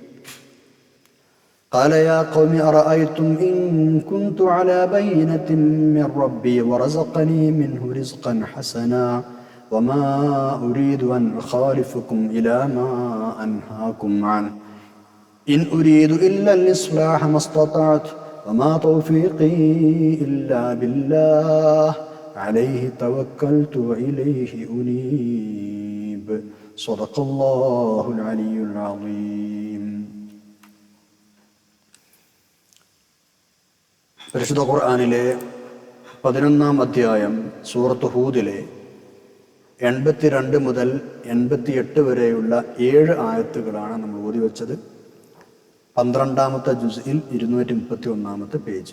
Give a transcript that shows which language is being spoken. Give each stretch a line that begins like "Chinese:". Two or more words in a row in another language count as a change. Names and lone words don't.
Arabic: قال يا قوم أرأيتم إن كنت على بينة من ربي ورزقني منه رزقا حسنا وما أريد أن أخالفكم إلى ما أنهاكم عنه إن أريد إلا الإصلاح ما استطعت وما توفيقي إلا بالله عليه توكلت وإليه أنيب. صدق الله العلي العظيم.
Malayalam: പരിശുദ്ധ ഖുർആനിലെ 11 അധ്യായം സൂറത്ത് ഹൂദിലെ 82 മുതൽ 88 വരെയുള്ള 7 ആയത്തുകളാണ് നമ്മൾ ഓതി വെച്ചത്. 12ാമത്തെ ജുസ്ഇൽ 231 പേജ്.